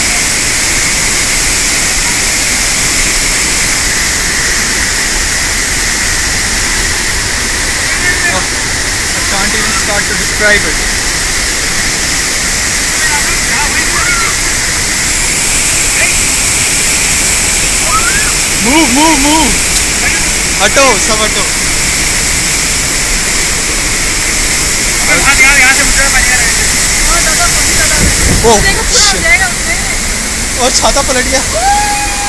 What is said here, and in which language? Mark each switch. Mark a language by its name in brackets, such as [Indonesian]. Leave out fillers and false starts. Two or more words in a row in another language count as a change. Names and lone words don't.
[English] I can't even start to describe it. Move! [Hindi] हटो, सब हटो। ओह, और छाता पलट गया।